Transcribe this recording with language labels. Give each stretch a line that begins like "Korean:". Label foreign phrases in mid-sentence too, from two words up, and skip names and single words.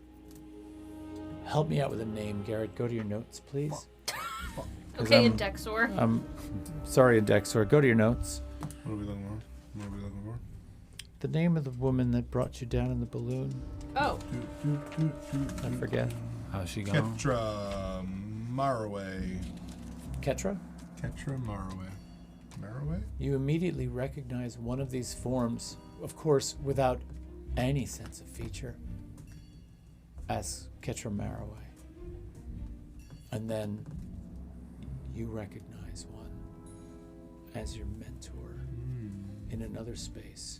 English: Help me out with a name, Garrett. Go to your notes, please. Okay, Indexor. Sorry, Indexor. Go to your notes. What are we looking for? What are we looking for? The name of the woman that brought you down in the balloon. Oh. I forget. How's she going? Ketra Maraway. Ketra? Ketra Maraway. Maraway? You immediately recognize one of these forms, of course, without any sense of feature, as Ketra Maraway. And then you recognize one as your mentor in another space.